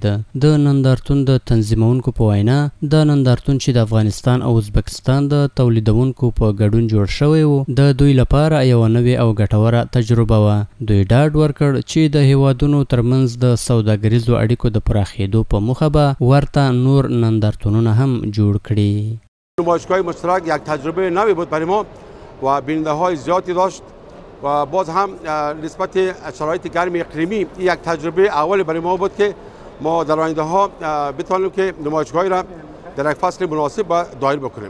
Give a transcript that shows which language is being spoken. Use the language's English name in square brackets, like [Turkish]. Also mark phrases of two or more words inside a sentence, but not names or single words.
[Pashto] د نندارتون د تنظیمونکو په وینا د نندارتون چې د افغانستان او ازبکستان د تولیدونکو په ګډون جوړ شوی و د دوی لپاره یو نوې او ګټوره تجربه وه. دوی ډاډ ورکړ چې د هیوادونو ترمنځ د سوداګریزو اړیکو د پراخېدو په موخه به ورته نور نندارتونونه هم جوړ کړي. [Persian] نمایشگاه مشترک یک تجربه نوی بود برای ما و بیننده های زیادی داشت و باز هم نسبت شرایط گرم اقلیمی یک تجربه اول برای ما بود که ما در آینده ها بتوانیم که نمایشگاهی را در یک فصل مناسب دایر بکنیم.